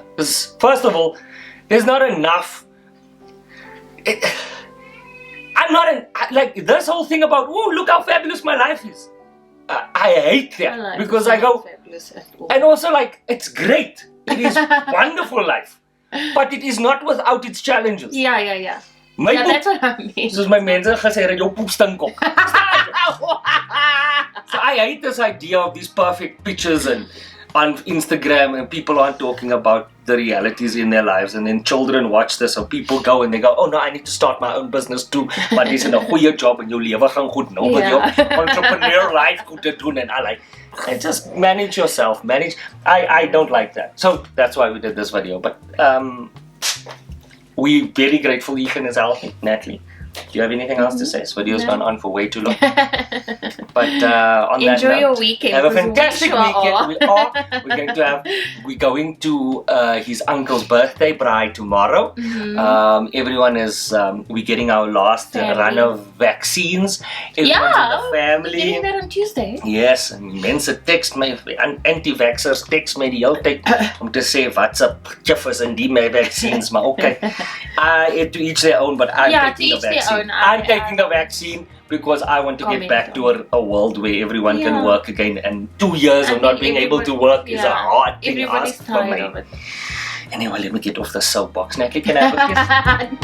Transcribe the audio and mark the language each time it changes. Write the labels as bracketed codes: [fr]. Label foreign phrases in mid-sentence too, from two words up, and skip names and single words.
[en] Because first of all, there's not enough. I'm not like this whole thing about, oh, look how fabulous my life is. I hate that life because is I not go, fabulous at all. and also like, it's great. It is wonderful life. But it is not without its challenges. Yeah. My Yeah, poep, that's what I mean. [af] soos my mense gesê het, jou poep stink ook. [en] So I hate this idea of these perfect pictures and on Instagram, and people aren't talking about the realities in their lives, and then children watch this, or people go and they go, oh no, I need to start my own business too, [af] maar dis 'n goeie job en jou lewe gaan goed nou met jou [en] entrepreneur life [af] goed te doen, [en] and I like, and just manage yourself, I don't like that. So that's why we did this video, but we're very grateful Ethan is healthy. Natalie, do you have anything else to say? This video's gone on for way too long. But on that Enjoy note, your weekend. have a fantastic we sure weekend. are. We're going to his uncle's birthday bride tomorrow. Everyone is we're getting our last run of vaccines. Everyone's in the family. We're getting that on Tuesday. Yes, [af] en mense text my, anti-vaxxers text my die hele tyd om te sê wat's up chiffers in die my vaccines, maar okay. [en] To each their own, but I'm taking the vaccine. I'm taking the vaccine because I want to get back to a world where everyone can work again, and 2 years of not being able to work is a hard thing to ask for me. Anyway, let me get off the soapbox. Natalie, can I have a kiss?